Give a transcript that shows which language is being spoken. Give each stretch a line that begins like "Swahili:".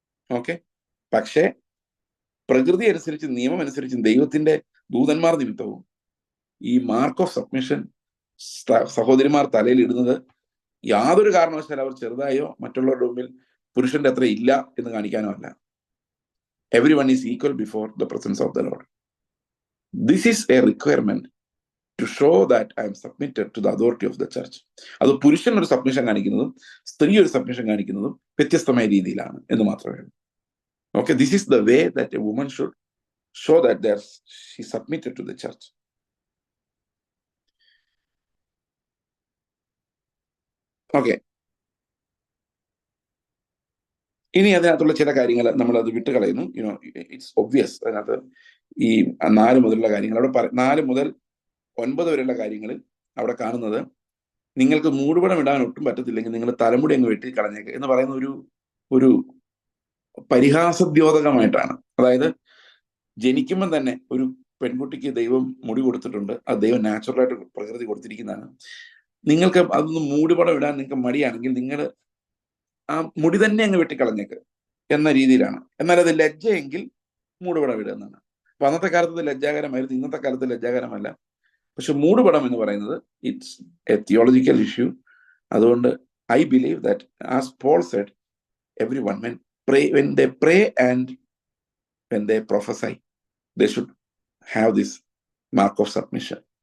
Malayalam: Okay, പക്ഷേ പ്രകൃതി അനുസരിച്ച്, നിയമം അനുസരിച്ചും ദൈവത്തിന്റെ ദൂതന്മാർ നിമിത്തവും ഈ മാർക്ക് ഓഫ് സബ്മിഷൻ സഹോദരിമാർ തലയിൽ ഇടുന്നത് യാതൊരു കാരണവശാലും അവർ ചെറുതായോ മറ്റുള്ളവരുടെ മുമ്പിൽ പുരുഷന്റെ അത്ര ഇല്ല എന്ന് കാണിക്കാനോ അല്ല.
English: Every one is equal before the presence of the lord. This is a requirement to show that I am submitted to the authority of the church.
Malayalam: അത് പുരുഷൻ ഒരു സബ്മിഷൻ കാണിക്കുന്നതും സ്ത്രീ ഒരു സബ്മിഷൻ കാണിക്കുന്നതും വ്യത്യസ്തമായ രീതിയിലാണ് എന്ന് മാത്രമേ ഉള്ളൂ.
English: Okay, this is the way that a woman should show that she submitted to the church. Okay.
Malayalam: ഇനി അതിനകത്തുള്ള ചില കാര്യങ്ങൾ നമ്മൾ അത് വിട്ടുകളയുന്നു.
English: You know, it's obvious.
Malayalam: അതിനകത്ത് ഈ 4 മുതലുള്ള കാര്യങ്ങൾ അവിടെ 4 മുതൽ 9 വരെയുള്ള കാര്യങ്ങളിൽ അവിടെ കാണുന്നത്, നിങ്ങൾക്ക് മൂടുപടം ഇടാൻ ഒട്ടും പറ്റത്തില്ലെങ്കിൽ നിങ്ങൾ തലമുടി അങ്ങ് വെട്ടി കളഞ്ഞേക്ക് എന്ന് പറയുന്ന ഒരു പരിഹാസദ്യോതകമായിട്ടാണ്. അതായത് ജനിക്കുമ്പം തന്നെ ഒരു പെൺകുട്ടിക്ക് ദൈവം മുടി കൊടുത്തിട്ടുണ്ട്, അത് ദൈവം നാച്ചുറലായിട്ട് പ്രകൃതി കൊടുത്തിരിക്കുന്നതാണ്. നിങ്ങൾക്ക് അതൊന്ന് മൂടുപടം ഇടാൻ നിങ്ങൾക്ക് മടിയാണെങ്കിൽ നിങ്ങൾ ആ മുടി തന്നെ അങ്ങ് വെട്ടിക്കളഞ്ഞേക്ക് എന്ന രീതിയിലാണ്. എന്നാൽ അത് ലജ്ജയെങ്കിൽ മൂടുപടം ഇടുക എന്നാണ്. അപ്പൊ അന്നത്തെ കാലത്ത് ലജ്ജാകരമായിരുന്നു, ഇന്നത്തെ കാലത്ത് ലജ്ജാകരമല്ല. പക്ഷെ മൂടുപടം എന്ന് പറയുന്നത്
English: It's a theological issue. അതുകൊണ്ട് I believe that as Paul said, every one when they pray and when they prophesy, they should have this mark of submission.